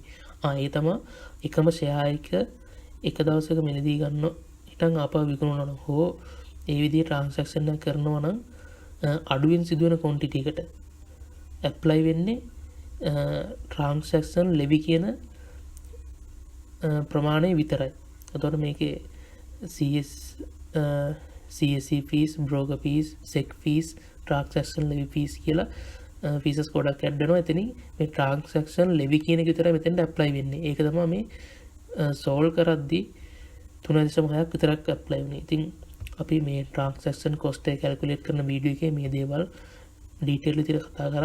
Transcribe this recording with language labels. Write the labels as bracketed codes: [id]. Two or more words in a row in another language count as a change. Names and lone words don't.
[si] ඒ තමයි එකම ෂෙයා එක දවසක මිලදී ගන්න හිටන් ආපහු විකුණනවා නම් හෝ ඒ විදිහේ ට්‍රාන්සැක්ෂන් එක කරනවා නම් අඩුවෙන් සිදුවෙන quantity එකට ඇප්ලයි වෙන්නේ [en] transaction levy [si] කියන ප්‍රමාණය විතරයි. එතකොට මේකේ [en] CSC fees, broker fees, sec fees, transaction levy fees [si] කියලා fees ගොඩක් ඇඩ් වෙනවා. එතනින් මේ [en] transaction levy [si] කියන එක විතරයි මෙතෙන්ට ඇප්ලයි වෙන්නේ. ඒක තමයි මේ solve කරද්දී 3.6ක් විතරක් ඇප්ලයි වෙන්නේ. ඉතින් අපි මේ [en] transaction cost [si] එක calculate කරන වීඩියෝ එකේ මේ දේවල් detail විදිහට කතා කරා.